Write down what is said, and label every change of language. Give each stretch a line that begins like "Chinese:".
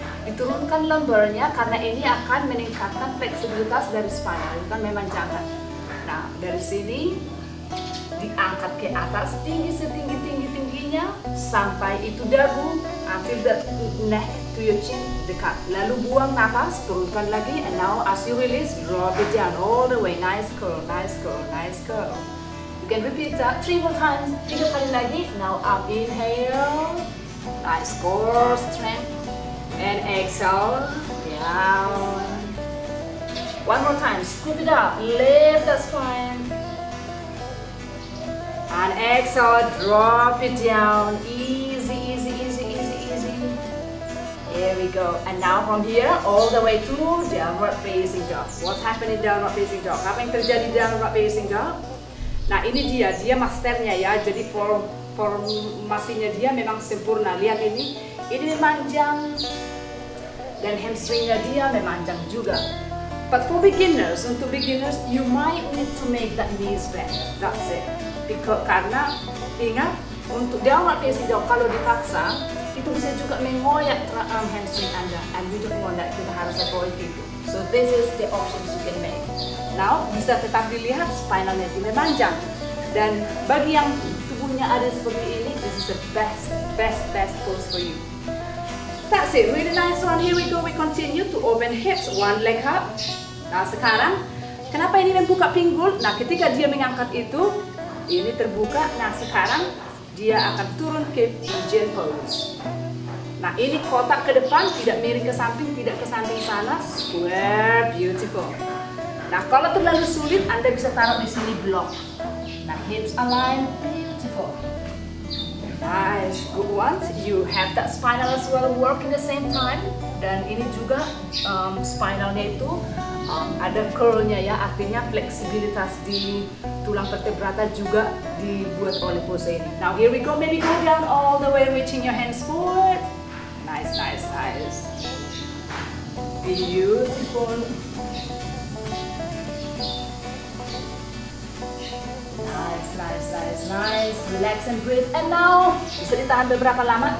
Indonesian: diturunkan lumbarnya karena ini akan meningkatkan fleksibilitas dari spinal, bukan memanjangkan. Nah, dari sini diangkat ke atas tinggi setinggi-tingginya sampai itu dagu,
English: until the neck to your chin
Indonesian: dekat. Lalu buang nafas, turunkan lagi,
English: and now as you release, drop it down all the way. Nice curl, nice curl, nice curl. You can repeat that 3 more times,
Indonesian: 3 kali lagi.
English: Now up, inhale, nice core strength, and exhale, down. 1 more time, scoop it up, lift the spine. And exhale, drop it down. Easy, easy, easy, easy, easy. Here we go. And now from here, all the way to downward facing dog. What's happening downward facing dog?
Indonesian: Apa yang terjadi downward facing dog? Nah, ini dia masternya ya. Jadi formasinya dia memang sempurna. Lihat ini memanjang. Dan hamstringnya dia memanjang juga.
English: But for beginners, untuk beginners, you might need to make that knees bend. That's it.
Indonesian: Karena ingat, untuk downward facing dog kalau dipaksa itu bisa juga mengoyak hamstring Anda,
English: and we don't want that.
Indonesian: Kita harus avoid itu.
English: So this is the options you can make.
Indonesian: Now bisa tetap dilihat spinalnya itu memanjang, dan bagi yang tubuhnya ada seperti ini,
English: this is the best pose for you. That's it, really nice one. Here we go. We continue to open hips, one leg up.
Indonesian: Nah sekarang, kenapa ini membuka pinggul? Nah ketika dia mengangkat itu, ini terbuka. Nah sekarang dia akan turun ke pigeon pose. Nah ini kotak ke depan, tidak miring ke samping, tidak ke samping sana.
English: Square, beautiful.
Indonesian: Nah kalau terlalu sulit, Anda bisa taruh di sini block.
English: Nah hips align, beautiful. Nice, good one. You have that spinal as well working the same time.
Indonesian: Dan ini juga spinalnya itu ada curlnya ya, artinya fleksibilitas di tulang vertebrata juga dibuat oleh pose ini.
English: Now here we go, maybe go down all the way, reaching your hands forward. Nice, nice, nice. Beautiful. Nice, nice, nice, nice. Relax and breathe. And now,
Indonesian: bisa ditahan beberapa lama.